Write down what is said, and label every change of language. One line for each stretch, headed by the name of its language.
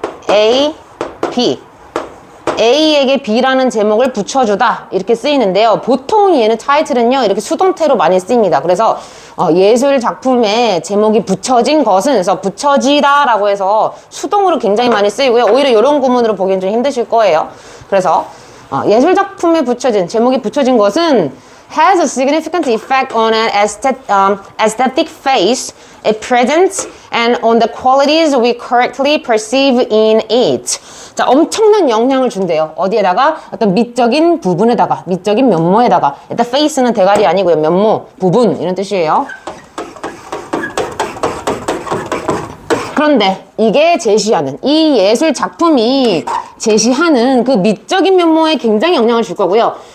Korean: A, B A에게 B라는 제목을 붙여주다 이렇게 쓰이는데요. 보통 얘는 title은요 이렇게 수동태로 많이 쓰입니다. 그래서 예술 작품에 제목이 붙여진 것은 그래서 붙여지다 라고 해서 수동으로 굉장히 많이 쓰이고요. 오히려 이런 구문으로 보기엔 좀 힘드실 거예요. 그래서 예술 작품에 붙여진 제목이 붙여진 것은
English: has a significant effect on an aesthetic phase it presents and on the qualities we correctly perceive in it.
Korean: 자, 엄청난 영향을 준대요. 어디에다가? 어떤 미적인 부분에다가, 미적인 면모에다가. 일단 face는 대가리 아니고요. 면모, 부분 이런 뜻이에요. 그런데 이게 제시하는 이 예술 작품이 제시하는 그 미적인 면모에 굉장히 영향을 줄 거고요.